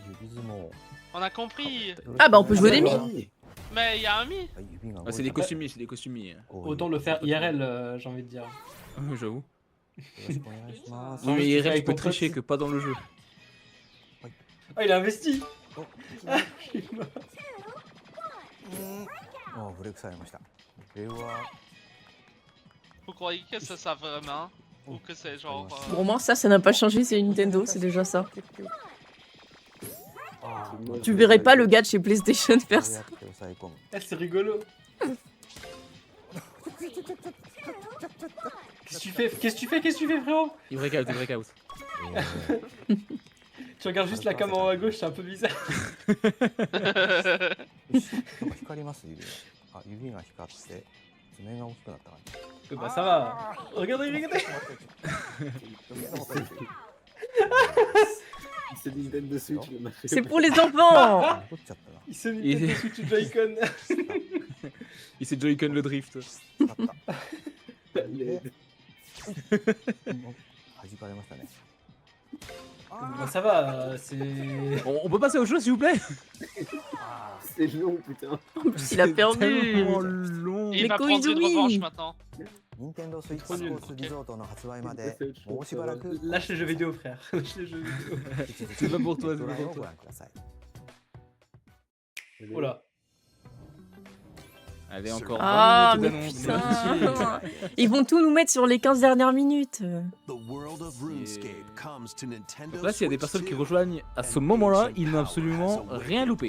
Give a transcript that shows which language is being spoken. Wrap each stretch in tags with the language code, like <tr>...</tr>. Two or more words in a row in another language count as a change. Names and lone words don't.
<fr>On a compris. Ah bah on peut jouer des mi. Mais il y a un mi. Ah, c'est des costumiers, c'est des costumiers. Autant le faire IRL, j'ai envie de dire. J'avoue. juste Mais tu il fais reste avec peut ton tricher pote. que pas dans le jeu. Ah, il a investi.</fr> <ja>もうブレイクされました。これは</ja> <fr>Vous croyez que ça vraiment? Ou que c'est genre... Pour moi, ça n'a pas changé, c'est Nintendo, c'est déjà ça. Tu verrais pas le gars de chez PlayStation faire ça. Ah, c'est rigolo. Qu'est-ce que tu fais, frérot? Il breakout. Tu regardes juste la cam en haut à gauche, c'est un peu bizarre.</fr> <ja>光ります指が。あ、指が光って爪が大きくなった感じ。</ja> <fr>Bah ça va. Regardez. C'est Nintendo Switch, le marché. C'est pour les enfants. Il se Nintendo Switch Joy-Con. Il s'est Joy-Con le drift.</fr> <ja>弾かれましたね。</ja> <fr>Bah ça va, c'est... On peut passer au jeu, s'il vous plaît? C'est long, putain. Il a perdu. Tellement long. Il Mais va prendre une Koizumi. revanche maintenant.</fr> <ja>任天堂スイッチスポーツリゾートの発売までもうしばらく</ja> <fr>Lâche les jeux vidéo, frère. Lâche les jeux vidéo. C'est pas pour toi, c'est</fr> <ja>ド</ja> <fr>pas</fr> <ja>ライを</ja> <fr>pour</fr> <ja>ご</ja> <fr>toi.</fr> <ja>覧ください。</ja> <fr>Oh là. Allez, encore Ah 20 mais minutes d'annonce. putain. Ils vont tout nous mettre sur les 15 dernières minutes. Donc là, s'il y a des personnes qui rejoignent à ce moment-là, ils n'ont absolument rien loupé.</fr>